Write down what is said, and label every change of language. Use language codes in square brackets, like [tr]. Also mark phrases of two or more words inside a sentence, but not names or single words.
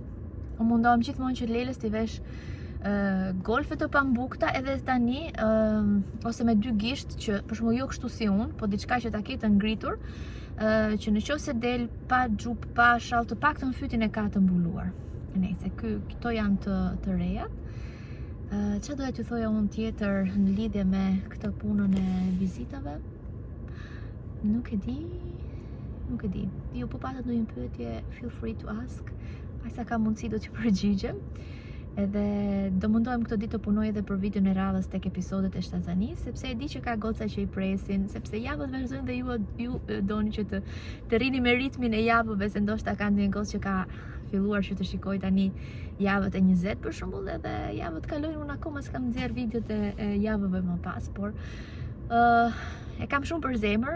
[sq] Unë mundohem gjithmonë që Lelës t'i vesh golfe të pambukta, edhe tani ose me 2 gisht, që për shembull jo kështu si unë, po diçka që ta ketë ngritur, që nëse del pa xhup, pa shall, të paktën fytin e ka të mbuluar. Nëse këto janë të rejat. Çfarë doja t'ju thoja unë tjetër në lidhje me këtë punën e vizitave? Nuk e di. Ju po patat ndonjë pyetje, [en] feel free to ask. [sq] Ai sa ka mundësi do t'ju përgjigjem. Edhe do mundohem këtë ditë të punoj edhe për videon e radhës tek episodet e shtatzanisë, sepse e di që ka goca që i presin, sepse javët vazhdojnë dhe ju doni që të rrini me ritmin e javëve, se ndoshta ka ndonjë gocë që ka filluar që të shikoj tani javët e 20 për shembull, edhe javët kalojnë, unë akoma s'kam nxjerr videot e javëve më pas, por e kam shumë për zemër.